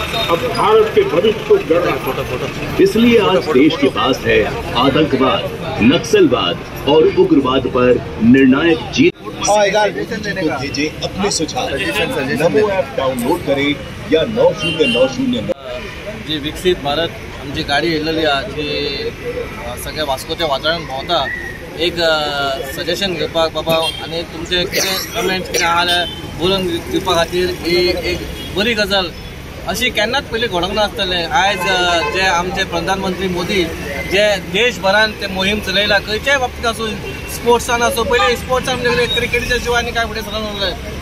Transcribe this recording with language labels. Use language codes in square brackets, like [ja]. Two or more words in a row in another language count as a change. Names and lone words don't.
[hi] अब भारत के भविष्य को गढ़ना। इसलिए आज देश के पास है आतंकवाद, नक्सलवाद और उग्रवाद पर निर्णायक जीत। भेजे अपने सुझाव, नमो ऐप डाउनलोड करें या 9090 [kok] जी विकसित भारत आमची गाडी येयलेली आहा जी सगळ्या वास्को ते वातावरण भोंवता। एक सजेशन घेवपाक बाबा आनी तुमचे कितें कमेंट्स कितें आहा जाल्यार बरोवन दिवपा खातीर ही एक बरी गजाल। अशी केन्नाच पयलीं घडोंक नासतलें। आयज जे आमचे प्रधानमंत्री मोदी जे देशभरान ते मोहीम चलयला, खंयच्याय बाबतींत आसूं, स्पोर्ट्सान आसूं, पयलीं स्पोर्ट्सान म्हणजे क्रिकेटीच्या शिवाय काय फुडें सरना उरलें।